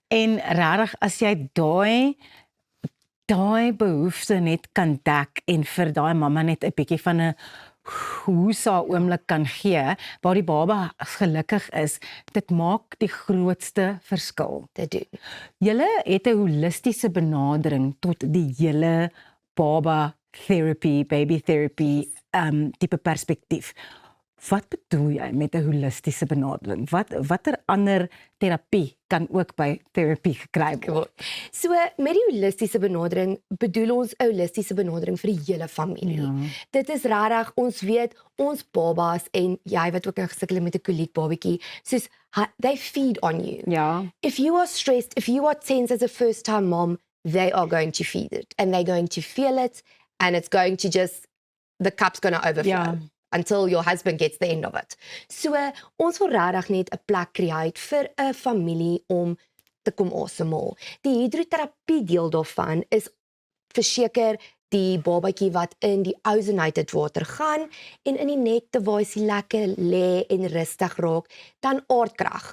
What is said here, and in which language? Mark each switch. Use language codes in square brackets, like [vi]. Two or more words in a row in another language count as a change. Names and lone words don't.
[af] En regtig, as jy daai behoefte net kan dek en vir daai mamma net 'n bietjie van 'n hoesa oomblik kan gee, waar die baba gelukkig is, dit maak die grootste verskil. Dit doen. Julle het 'n holistiese benadering tot die hele baba therapy, [en] baby therapy [af] tipe perspektief. Wat bedoel jy met 'n holistiese benadering? Watter ander terapie kan ook by terapie gekry word? So met die holistiese benadering bedoel ons 'n holistiese benadering vir die hele familie. Dit is regtig, ons weet ons babas en jy wat ook nou gesukkel met 'n koliek babatjie, soos [en] they feed on you. If you are stressed, if you are tense as a first time mom, they are going to feed it and they're going to feel it and it's going to just, the cup's going to overflow. Until your husband gets the end of it. [af] So, ons wil regtig net 'n plek create vir 'n familie om te kom asemhaal. Die hidroterapie deel daarvan is verseker die babatjie wat in die ozonated water gaan en in die nekte waar hy lekker lê en rustig raak, dan aardkrag.